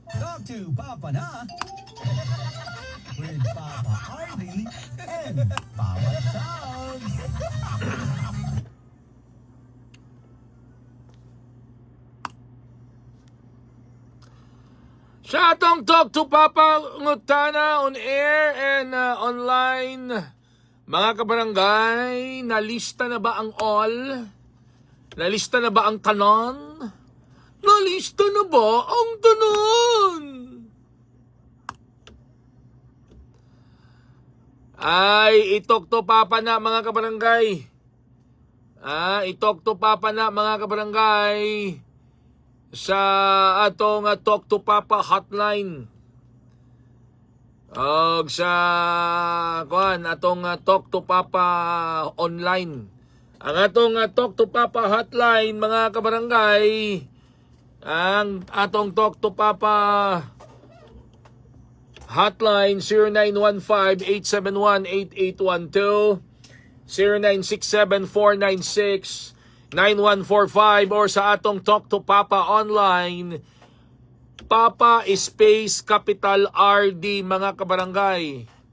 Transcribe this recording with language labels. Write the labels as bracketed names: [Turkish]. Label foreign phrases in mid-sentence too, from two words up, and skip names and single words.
[English] Talk to Papa na with Papa Ardy and Papa Charles. [Cebuano] Sa atong Talk to Papa Ngutana [English] on air and online, [Cebuano] mga kabarangay, nalista na ba ang all? Nalista na ba ang tanon? Nalista na ba ang tanon? Ay, itok to Papa na mga kabarangay. Itok to Papa na mga kabarangay. Sa atong Talk to Papa hotline. Og sa atong Talk to Papa online. Ang atong Talk to Papa hotline mga kabarangay, ang atong Talk to Papa hotline 0915-871-8812, 0967-496-9145, or sa atong Talk to Papa online, Papa Space Capital RD mga kabarangay.